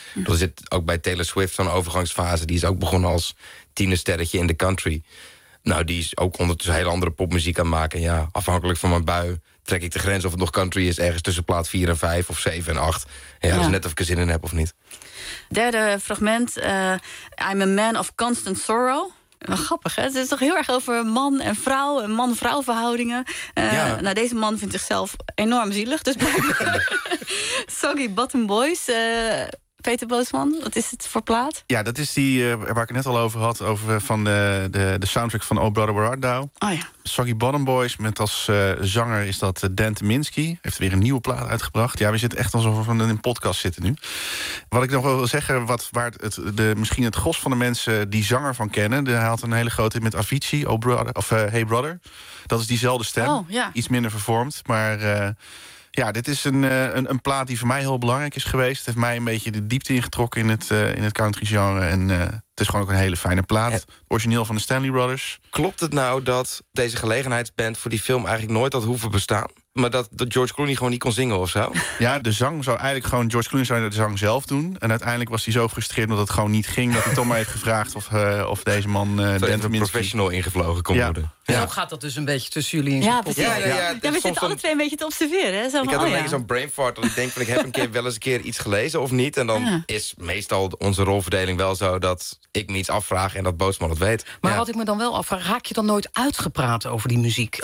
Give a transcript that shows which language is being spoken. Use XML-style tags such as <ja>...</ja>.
<nl>Er zit ook bij Taylor Swift zo'n overgangsfase. Die is ook begonnen als tienersterretje in de country. Nou, die is ook ondertussen heel andere popmuziek aan het maken. Ja, afhankelijk van mijn bui trek ik de grens of het nog country is. Ergens tussen plaat 4 en 5 of 7 en 8. Ja, dat is net of ik er zin in heb of niet. Derde fragment.</nl> <en>I'm a man of constant sorrow.</en> <nl>Wat grappig, hè? Het is toch heel erg over man en vrouw en man-vrouw verhoudingen. Nou, deze man vindt zichzelf enorm zielig. Dus Soggy Bottom Boys. Peter Boosman, wat is het voor plaat? Ja, dat is die waar ik het net al over had. Over van de soundtrack van Oh Brother Where Art Thou. Oh, ja. Soggy Bottom Boys, met als zanger is dat Dan Tominski. Heeft weer een nieuwe plaat uitgebracht. Ja, we zitten echt alsof we in een podcast zitten nu. Wat ik nog wel wil zeggen, waar het misschien het gros van de mensen die zanger van kennen. Hij had een hele grote hit met Avicii, Oh Brother, of Hey Brother. Dat is diezelfde stem, iets minder vervormd, maar... Ja, dit is een plaat die voor mij heel belangrijk is geweest. Het heeft mij een beetje de diepte ingetrokken in het country genre. En het is gewoon ook een hele fijne plaat. Origineel van de Stanley Brothers. Klopt het nou dat deze gelegenheidsband voor die film eigenlijk nooit had hoeven bestaan? Maar dat George Clooney gewoon niet kon zingen of zo? Ja, de zang zou eigenlijk gewoon... George Clooney zou de zang zelf doen. En uiteindelijk was hij zo gefrustreerd omdat het gewoon niet ging... dat hij toch maar heeft gevraagd of deze man... Dan even professional ingevlogen kon worden. Ja. Zo gaat dat dus een beetje tussen jullie in. Ja, precies. Ja, we zitten alle twee een beetje te observeren. Hè? Ik had een beetje zo'n</nl> <en>brain fart.</en> <nl>Want ik denk, van, ik heb wel eens een keer iets gelezen of niet. En dan is meestal onze rolverdeling wel zo... dat ik me iets afvraag en dat Boosman het weet. Maar wat ik me dan wel afvraag... raak je dan nooit uitgepraat over die muziek?</nl>